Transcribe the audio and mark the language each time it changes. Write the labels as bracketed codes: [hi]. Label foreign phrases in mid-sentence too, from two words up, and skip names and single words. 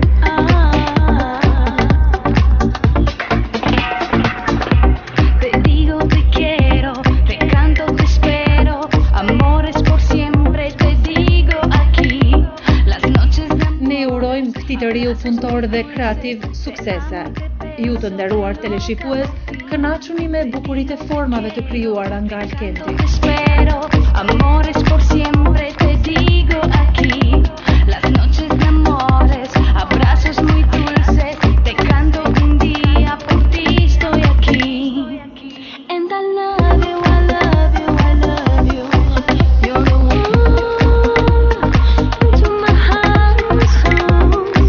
[sq] Ne urojmë këtij të riu punëtor dhe kreativ suksese. Ju të nderuar teleshikues, kënaquni me bukuritë e formave të krijuara nga Alkenti. [es] Amores por siempre te digo aquí, las noches de amores, abrazos muy dulces, te canto un día por ti estoy aquí. [en] And I love you, I love you, I love you. You're the one to my heart's home.